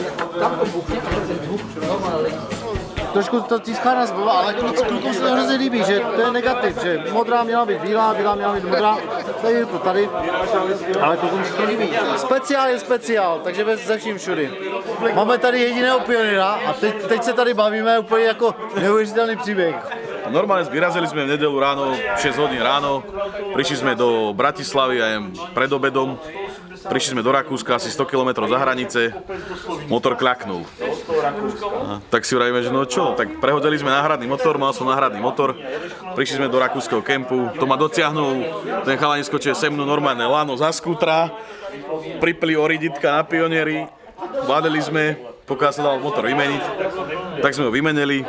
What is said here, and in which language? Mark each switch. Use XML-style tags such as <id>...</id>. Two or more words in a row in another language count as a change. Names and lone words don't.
<cs>Trošku to tiská nás byla, ale klukům se to hrozně líbí, že to je negativ, že modrá měla být bílá, bílá měla být modrá, tady, ale klukům se to líbí. Speciál je speciál, takže ze vším všudy. Máme tady jediného pionýra a teď se tady bavíme úplně jako neuvěřitelný příběh.</cs> <sk>Normálne vyrazili sme v nedelu ráno, 6 hodín ráno, prišli sme do Bratislavy aj pred obedom, prišli sme do Rakúska, asi 100 km za hranice, motor kľaknul. Tak si vravíme, že no čo, tak prehodili sme náhradný motor, mal som náhradný motor, prišli sme do rakúskeho kempu, to ma dotiahnul, ten chalanisko, čo je se mnou normálne lano za skútra, pripli oriditka na pionieri, vládeli sme, pokiaľ sa dal motor vymeniť, tak sme ho vymenili.</sk>